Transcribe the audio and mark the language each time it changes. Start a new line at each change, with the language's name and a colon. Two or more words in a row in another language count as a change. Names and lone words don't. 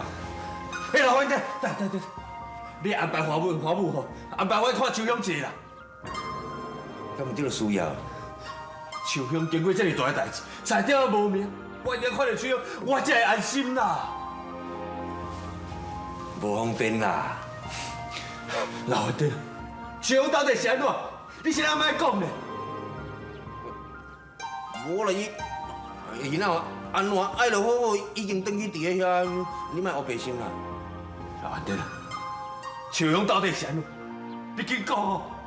Min Nan Chinese: 哎，老伙仔，等，你安排华母吼，安排我看秋香一下啦。敢有这个需要？秋香经过这么大的代志，差点仔无命，我一定看到秋香，我才会安心啦。无方便啦。老伙仔，秋香到底是安怎？你是安怎讲呢？无啦，伊那安怎爱就好好，已经回去伫咧遐，你莫黑白心啦。老伙仔，秋香到底是安怎？你紧讲哦。